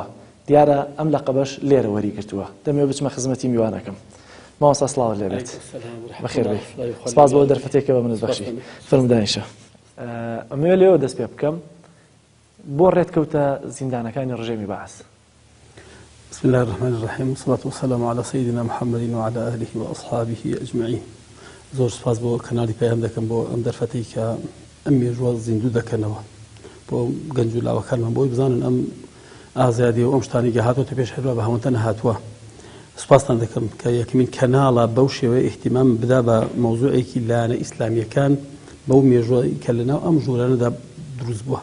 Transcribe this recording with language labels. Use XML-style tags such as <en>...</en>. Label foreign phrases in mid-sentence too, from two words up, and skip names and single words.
<ckb>دیارە ئەم لەقەبەش لێرە وەریگرتووە. دەمەوێت بچمە خزمەتی میوانەکەم. ماوەستا سڵاوت لێبێت. بەخێر بێ. سپاس بۆ دەرفەتێکە بە منت بەخشی. فرمودانیشە. ئەمەوێت لێوە دەست پێ بکەم بۆ ڕێتکەوتە زیندانەکانی ڕژێمی بەعەس.</ckb> <ar>بسم الله الرحمن الرحيم والصلاة والسلام على سيدنا محمد وعلى آله وأصحابه أجمعين.</ar> <ckb>زۆر سپاس بۆ کەناڵی پەیام دەکەم بۆ ئەم دەرفەتەی کە ئەم مێژووە زیندوو دەکەنەوە بۆ گەنج و لاوەکانمان بۆی بزانن ئەم ئازادی و ئەم شتانی هاتوۆتە پێش هەروە بە هەمووتە نەهاتووە. سوپاستان دەکەم کە یەکمین کەناڵە بەو شێوەیە ئیحتیمام بدا بە مەوزوعێکی لایەنە ئیسلامیەکان بەو مێژووی کە لەناو ئەم ژوورانەدا دروست بووە.</ckb>